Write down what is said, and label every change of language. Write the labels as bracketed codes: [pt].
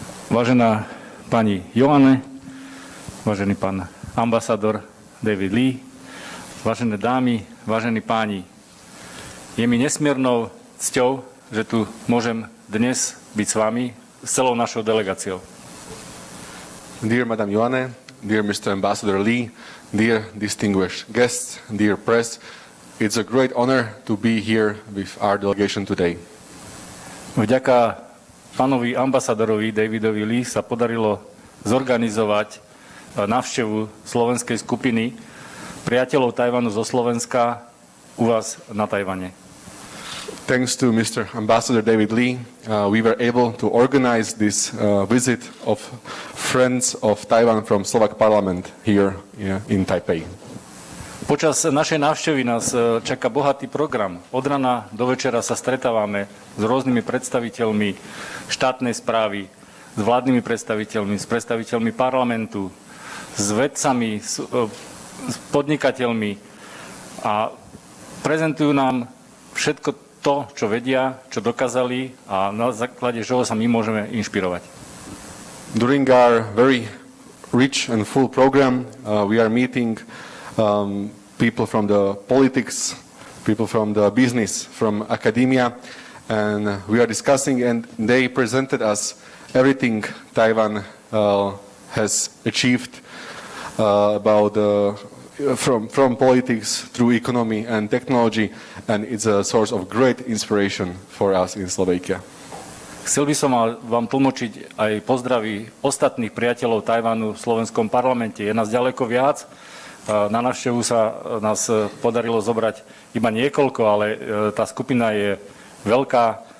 [sk] Vážená pani Joanne, vážený pán ambasador David Lee, vážené dámy, vážení páni, je mi nesmiernou cťou, že tu môžem dnes byť s vami, s celou našou delegáciou. [en] Dear Madam Joanne, dear Mr. Ambassador Lee, dear distinguished guests, dear press, it's a great honor to be here with our delegation today. [sk] Vďaka pánovi ambasadorovi Davidovi Lee sa podarilo zorganizovať návštevu slovenskej skupiny priateľov Tajvanu zo Slovenska u vás na Tajvane. [en] Thanks to Mr. Ambassador David Lee, we were able to organize this visit of friends of Taiwan from Slovak Parliament here in Taipei. [sk] Počas našej návštevy nás čaká bohatý program. Od rana do večera sa stretávame s rôznymi predstaviteľmi štátnej správy, s vládnymi predstaviteľmi, s predstaviteľmi parlamentu, s vedcami, s podnikateľmi a prezentujú nám všetko to, čo vedia, čo dokázali a na základe čoho sa my môžeme inšpirovať. [en] During our very rich and full program, we are meeting people from the politics, people from the business, from academia, and we are discussing, and they presented us everything Taiwan has achieved about from politics through economy and technology, and it's a source of great inspiration for us in Slovakia. [sk] Chcel by som vám tlmočiť aj pozdravy ostatných priateľov Tajvanu v slovenskom parlamente. Je nás ďaleko viac Na návštevu sa nás podarilo zobrať iba niekoľko, ale tá skupina je veľká.